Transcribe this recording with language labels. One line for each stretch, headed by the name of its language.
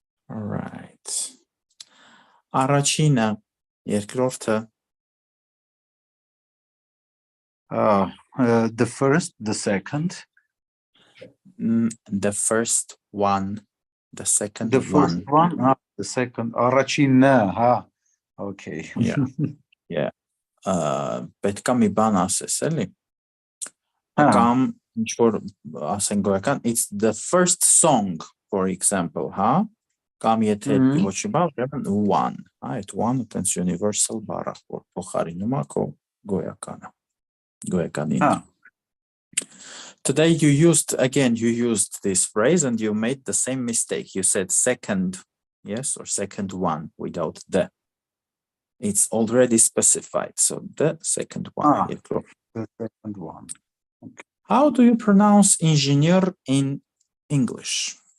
English: All right.
Armenian: Առաջինը, երկրորդը.
English: The first, the second. The first one, the second the one. First one, the second.
Armenian: Առաջինը, Okay.
English: Yeah.
Armenian: Պետք է մի բան ասես, էլի։ Կամ ինչ որ ասենք գոյական,
English: it's the first song, for example,
Armenian: Կամ եթե ոչ բան, ուրեմն one, այդ one տենց universal բառ է, որ փոխարինում է քո գոյականին։
English: Today you used this phrase and you made the same mistake. You said second, yes, or second one without the. It's already specified, so the second one. The second one. Okay. How do you pronounce engineer in English?